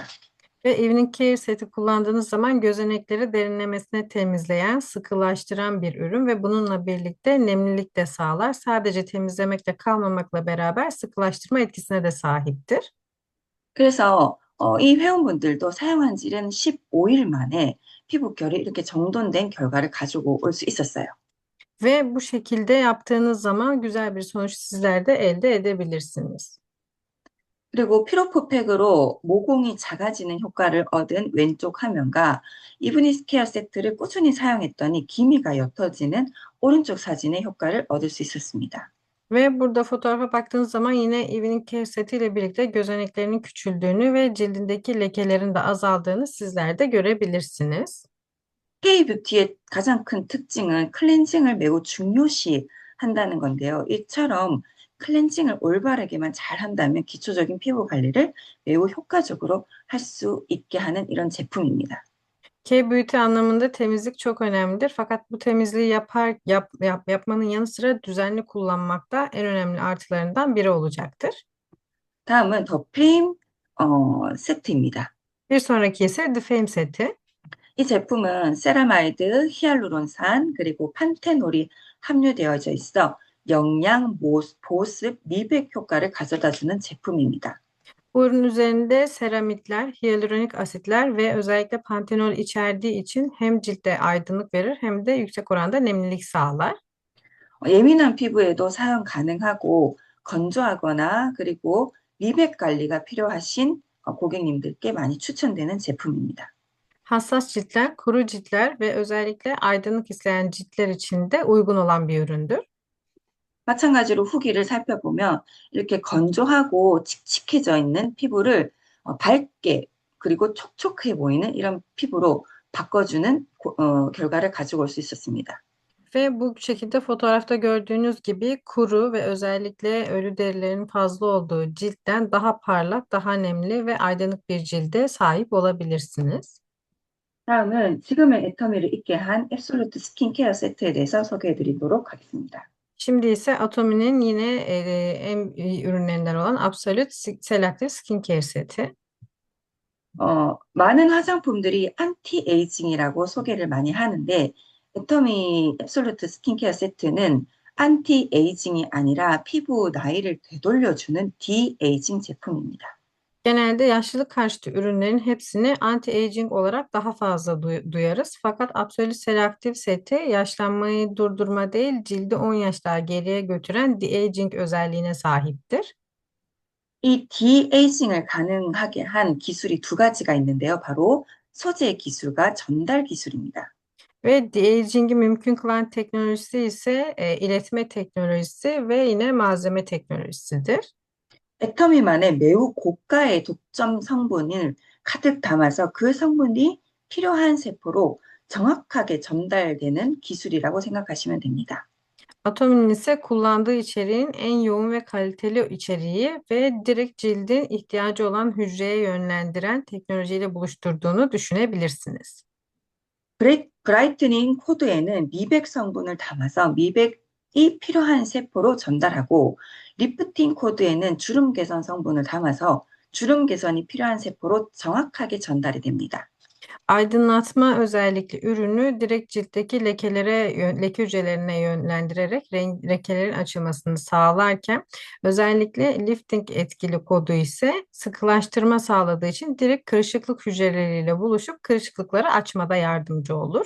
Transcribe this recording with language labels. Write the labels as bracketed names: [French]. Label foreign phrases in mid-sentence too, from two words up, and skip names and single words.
[Turkish] Ve Evening Care seti kullandığınız zaman gözenekleri derinlemesine temizleyen, sıkılaştıran bir ürün ve bununla birlikte nemlilik de sağlar. Sadece temizlemekle kalmamakla beraber sıkılaştırma etkisine de sahiptir. [Korean] 그래서 이 회원분들도 사용한 지는 15일 만에 피부 결이 이렇게 정돈된 결과를 가지고 올 수 있었어요. [Turkish] Ve bu şekilde yaptığınız zaman güzel bir sonuç sizler de elde edebilirsiniz. [Korean] 그리고 피로포팩으로 모공이 작아지는 효과를 얻은 왼쪽 화면과 이브닝 스케어 세트를 꾸준히 사용했더니 기미가 옅어지는 오른쪽 사진의 효과를 얻을 수 있었습니다. [Turkish] Ve burada fotoğrafa baktığınız zaman yine Evening Care seti ile birlikte gözeneklerinin küçüldüğünü ve cildindeki lekelerin de azaldığını sizler de görebilirsiniz. [Korean] K뷰티의 가장 큰 특징은 클렌징을 매우 중요시 한다는 건데요. 이처럼 클렌징을 올바르게만 잘 한다면 기초적인 피부 관리를 매우 효과적으로 할 수 있게 하는 이런 제품입니다. [Turkish] K-Beauty anlamında temizlik çok önemlidir. Fakat bu temizliği yapmanın yanı sıra düzenli kullanmak da en önemli artılarından biri olacaktır. [Korean] 다음은 더 프레임 세트입니다. [Turkish] Bir sonraki ise The Fame seti. [Korean] 이 제품은 세라마이드, 히알루론산, 그리고 판테놀이 함유되어져 있어 영양, 보습, 미백 효과를 가져다주는 제품입니다. [Turkish] Bu ürün üzerinde seramitler, hyaluronik asitler ve özellikle pantenol içerdiği için hem ciltte aydınlık verir hem de yüksek oranda nemlilik sağlar. [Korean] 예민한 피부에도 사용 가능하고 건조하거나 그리고 미백 관리가 필요하신 고객님들께 많이 추천되는 제품입니다. [Turkish] Hassas ciltler, kuru ciltler ve özellikle aydınlık isteyen ciltler için de uygun olan bir üründür. [Korean] 마찬가지로 후기를 살펴보면 이렇게 건조하고 칙칙해져 있는 피부를 밝게 그리고 촉촉해 보이는 이런 피부로 바꿔주는 결과를 가지고 올 수 있었습니다. [Turkish] Ve bu şekilde fotoğrafta gördüğünüz gibi kuru ve özellikle ölü derilerin fazla olduğu ciltten daha parlak, daha nemli ve aydınlık bir cilde sahip olabilirsiniz. [Korean] 다음은 지금의 애터미를 있게 한 앱솔루트 스킨케어 세트에 대해서 소개해 드리도록 하겠습니다. [Turkish] Şimdi ise Atomi'nin yine en iyi ürünlerinden olan Absolute Selective Skincare seti. [Korean] 많은 화장품들이 안티에이징이라고 소개를 많이 하는데 애터미 앱솔루트 스킨케어 세트는 안티에이징이 아니라 피부 나이를 되돌려주는 디에이징 제품입니다. [Turkish] Genelde yaşlılık karşıtı ürünlerin hepsini anti-aging olarak daha fazla duyarız. Fakat Absolute Selective seti yaşlanmayı durdurma değil, cildi 10 yaş daha geriye götüren de-aging özelliğine sahiptir. [Korean] 이 디에이징을 가능하게 한 기술이 두 가지가 있는데요. 바로 소재 기술과 전달 기술입니다. [Turkish] Ve de-aging'i mümkün kılan teknolojisi ise iletme teknolojisi ve yine malzeme teknolojisidir. [Korean] 애터미만의 매우 고가의 독점 성분을 가득 담아서 그 성분이 필요한 세포로 정확하게 전달되는 기술이라고 생각하시면 됩니다. [Turkish] Atomin ise kullandığı içeriğin en yoğun ve kaliteli içeriği ve direkt cildin ihtiyacı olan hücreye yönlendiren teknolojiyle buluşturduğunu düşünebilirsiniz. [Korean] 브라이트닝 코드에는 미백 성분을 담아서 미백이 필요한 세포로 전달하고 리프팅 코드에는 주름 개선 성분을 담아서 주름 개선이 필요한 세포로 정확하게 전달이 됩니다. [Turkish] Aydınlatma özellikli ürünü direkt ciltteki leke hücrelerine yönlendirerek lekelerin açılmasını sağlarken özellikle lifting etkili kodu ise sıkılaştırma sağladığı için direkt kırışıklık hücreleriyle buluşup kırışıklıkları açmada yardımcı olur.